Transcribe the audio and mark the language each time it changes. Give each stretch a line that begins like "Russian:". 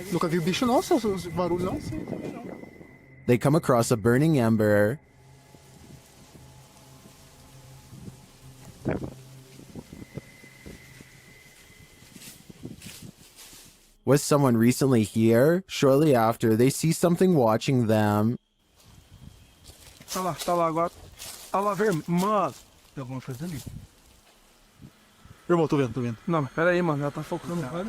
Portuguese: Nunca vi bicho não, seus barulhos não.
English: They come across a burning ember. Was someone recently here? Shortly after, they see something watching them.
Portuguese: Tá lá agora. Tá lá, vermelho. Mano, tem alguma coisa ali. Irmão, tô vendo. Não, mas pera aí, mano, ela tá focando.